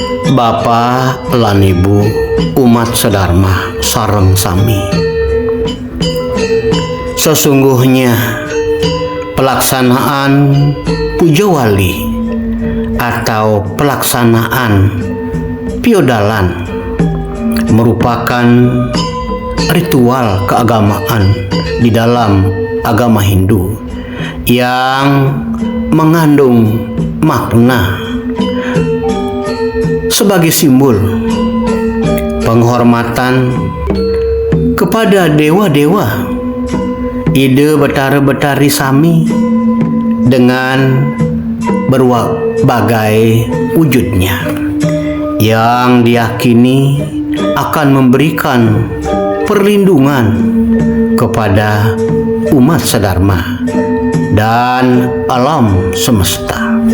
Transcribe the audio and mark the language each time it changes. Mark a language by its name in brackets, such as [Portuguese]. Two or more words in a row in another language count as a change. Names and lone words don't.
[Balinese] Bapa lan Ibu umat sedharma sareng sami. [Indonesian] Sesungguhnya pelaksanaan puja wali atau pelaksanaan piodalan merupakan ritual keagamaan di dalam agama Hindu yang mengandung makna sebagai simbol penghormatan kepada dewa-dewa, ide betara-betari sami dengan berbagai wujudnya yang diyakini akan memberikan perlindungan kepada umat sedharma dan alam semesta.